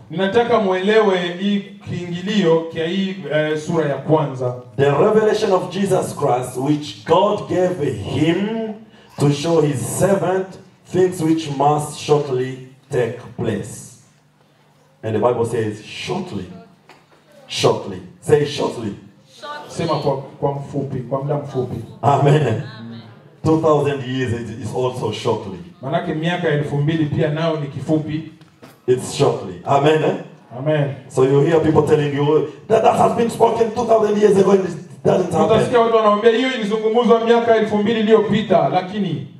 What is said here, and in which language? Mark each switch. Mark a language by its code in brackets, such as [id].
[sw] Ninataka muelewe hii kiingilio kia hii sura ya kwanza. [en] The revelation of Jesus Christ, which God gave him to show his servant things which must shortly take place. And the Bible says shortly. Shortly. Say shortly. [sw] Sema kwa mfupi, kwa muda mfupi. Amen. [en] 2000 years it is also shortly. [sw] Manake miaka 2000 pia nao ni kifupi. [en] It's shortly. Amen. Amen. So you hear people telling you that has been spoken 2000 years ago and it doesn't happen. [sw] Utasikia watu wanawaambia hiyo ilizungumzwa miaka 2000 iliyopita lakini